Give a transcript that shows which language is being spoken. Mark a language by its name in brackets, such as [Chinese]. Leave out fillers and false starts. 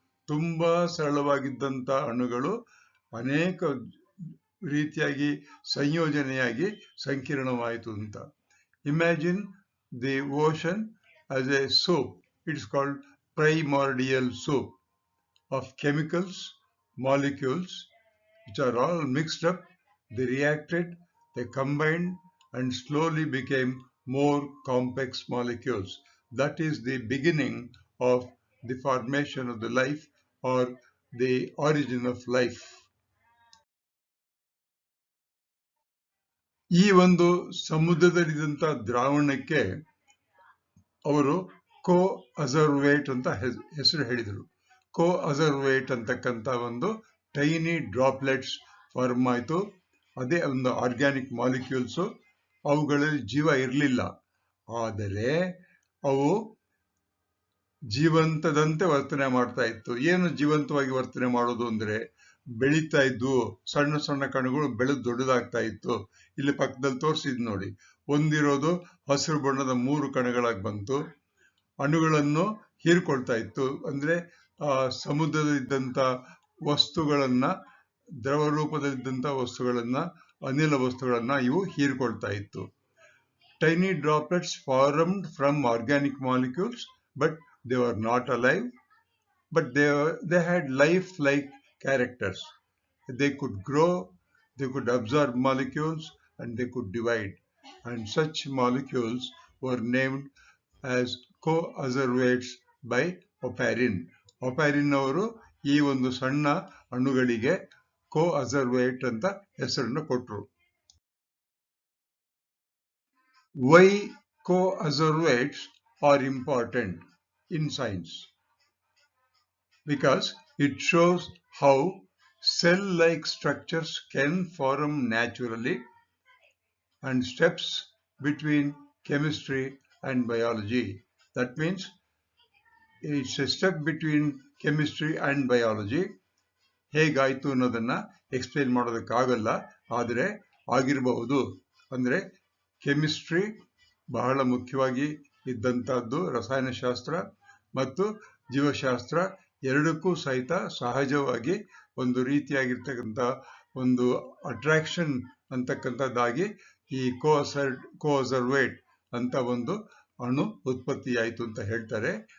[Kannada] ತುಂಬಾ ಸರಳವಾಗಿದ್ದಂತ ಅಣುಗಳು ಅನೇಕ ರೀತಿಯಾಗಿ ಸಂಯೋಜನೆಯಾಗಿ ಸಂಕೀರ್ಣವಾಯಿತು ಅಂತ. Imagine the ocean as A soap. It's called primordial soap [English] of chemicals, molecules, which are all mixed up. They reacted, they combined, and slowly became more complex molecules. That is the beginning of the formation of the life, or the origin of life. [Kannada] ಈ ಒಂದು ಸಮುದ್ರದಲ್ಲಿದ್ದಂಥ ದ್ರಾವಣಕ್ಕೆ ಅವರು ಕೋ-ಅಜರ್ವೇಟ್ ಅಂತ ಹೆಸರು ಹೇಳಿದರು. ಕೋ-ಅಜರ್ವೇಟ್ ಅಂತಕ್ಕಂಥ ಒಂದು tiny droplets form ಆಯಿತು. ಅದೇ ಒಂದು ಆರ್ಗ್ಯಾನಿಕ್ ಮಾಲಿಕ್ಯೂಲ್ಸ್. ಅವುಗಳಲ್ಲಿ ಜೀವ ಇರಲಿಲ್ಲ, ಆದರೆ ಅವು ಜೀವಂತದಂತೆ ವರ್ತನೆ ಮಾಡ್ತಾ ಇತ್ತು. ಏನು ಜೀವಂತವಾಗಿ ವರ್ತನೆ ಮಾಡೋದು ಅಂದ್ರೆ, ಬೆಳೀತಾ ಇದ್ವು. ಸಣ್ಣ ಸಣ್ಣ ಕಣಗಳು ಬೆಳೆದು ದೊಡ್ಡದಾಗ್ತಾ ಇತ್ತು. ಇಲ್ಲಿ ಪಕ್ಕದಲ್ಲಿ ತೋರಿಸಿದ್ ನೋಡಿ, ಒಂದಿರೋದು ಹಸಿರು ಬಣ್ಣದ 3 ಕಣಗಳಾಗಿ ಬಂತು. ಅಣುಗಳನ್ನು ಹೀರ್ಕೊಳ್ತಾ ಇತ್ತು. ಅಂದ್ರೆ ಸಮುದ್ರದಲ್ಲಿದ್ದಂಥ ವಸ್ತುಗಳನ್ನ, ದ್ರವ ರೂಪದಲ್ಲಿದ್ದಂಥ ವಸ್ತುಗಳನ್ನ, ಅನಿಲ ವಸ್ತುಗಳನ್ನ ಇವು ಹೀರ್ಕೊಳ್ತಾ ಇತ್ತು. Tiny droplets formed from organic molecules, but [English] they were not alive, but they had life-like characters. They could grow, they could absorb molecules, and they could divide. And such molecules were named as co-acervates by Oparin. [Kannada] Oparin ಅವರು ಈ ಒಂದು ಸಣ್ಣ ಅಣುಗಳಿಗೆ co-acervate ಅಂತ ಹೆಸರನ್ನು ಕೊಟ್ಟರು. [English] Why co-acervates are important in science? Because it shows how cell-like structures can form naturally, and steps between chemistry and biology. That means it's a step between chemistry and biology. [Kannada] ಹೇಗಾಯ್ತು ಅನ್ನೋದನ್ನ explain ಮಾಡೋದಕ್ಕಾಗಲ್ಲ, ಆದರೆ ಆಗಿರಬಹುದು. ಅಂದ್ರೆ chemistry ಬಹಳ ಮುಖ್ಯವಾಗಿ ಇದ್ದಂತಹದ್ದು, ರಸಾಯನಶಾಸ್ತ್ರ ಮತ್ತು ಜೀವಶಾಸ್ತ್ರ ಎರಡಕ್ಕೂ ಸಹಿತ ಸಹಜವಾಗಿ ಒಂದು ರೀತಿಯಾಗಿರ್ತಕ್ಕಂಥ ಒಂದು ಅಟ್ರಾಕ್ಷನ್ ಅಂತಕ್ಕಂಥದ್ದಾಗಿ ಈ ಕೋ-ಅಜರ್ವೇಟ್ ಅಂತ ಒಂದು ಅಣು ಉತ್ಪತ್ತಿ ಆಯಿತು ಅಂತ ಹೇಳ್ತಾರೆ.